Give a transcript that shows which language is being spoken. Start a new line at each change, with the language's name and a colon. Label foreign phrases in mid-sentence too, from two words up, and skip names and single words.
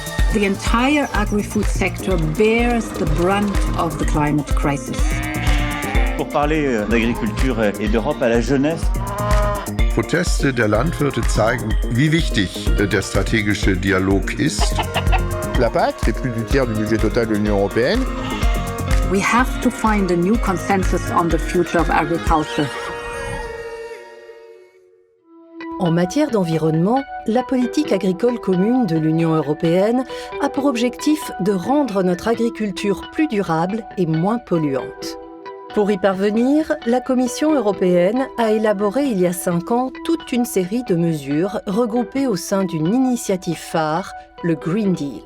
English: The entire agri-food sector bears the brunt of the climate crisis.
French: Pour parler d'agriculture et d'Europe à la jeunesse.
German: Proteste der Landwirte zeigen, wie wichtig der strategische Dialog ist.
French: La PAC, c'est plus du tiers du budget total de l'Union européenne.
English: We have to find a new consensus on the future of agriculture.
French: En matière d'environnement, la politique agricole commune de l'Union européenne a pour objectif de rendre notre agriculture plus durable et moins polluante. Pour y parvenir, la Commission européenne a élaboré il y a 5 ans toute une série de mesures regroupées au sein d'une initiative phare, le Green Deal.